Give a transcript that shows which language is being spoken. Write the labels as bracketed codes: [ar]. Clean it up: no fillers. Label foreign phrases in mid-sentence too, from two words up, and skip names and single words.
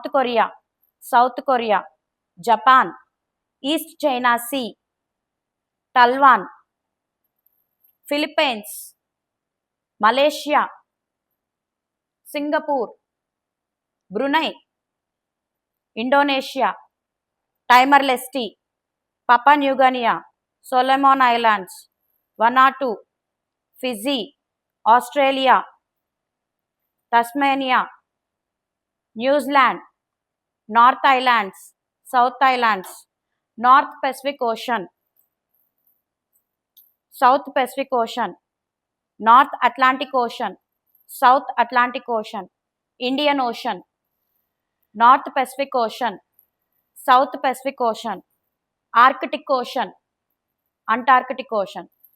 [en] Korea, South Korea, Japan, East China Sea, Taiwan, Philippines, Malaysia, Singapore, Brunei, Indonesia, Timor-Leste, Papua New Guinea, Solomon Islands, Vanuatu, Fiji, Australia, Tasmania, New Zealand, North Islands, South Islands, North Pacific Ocean, South Pacific Ocean, North Atlantic Ocean, South Atlantic Ocean, Indian Ocean, North Pacific Ocean, South Pacific Ocean, Arctic Ocean, Antarctic Ocean.